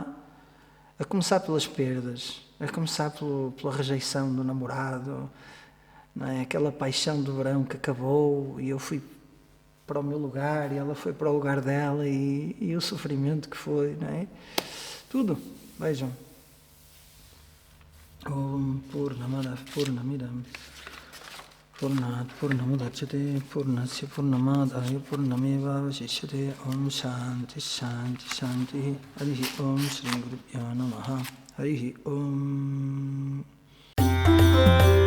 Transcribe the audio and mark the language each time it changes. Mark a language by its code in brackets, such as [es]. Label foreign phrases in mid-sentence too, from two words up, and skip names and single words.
[pt] A começar pelas perdas, a começar pela rejeição do namorado, não é? Aquela paixão do verão que acabou e eu fui para o meu lugar e ela foi para o lugar dela e o sofrimento que foi, não é? Tudo. Vejam. [sa] Om Purnamada Purnamidam Purnat Purnamudachyate Purnasya Purnamadaya Purnameva Vasishyate Om Shanti Shanti Shanti Harihi Om Shri Gurubhyo Namaha Harihi Om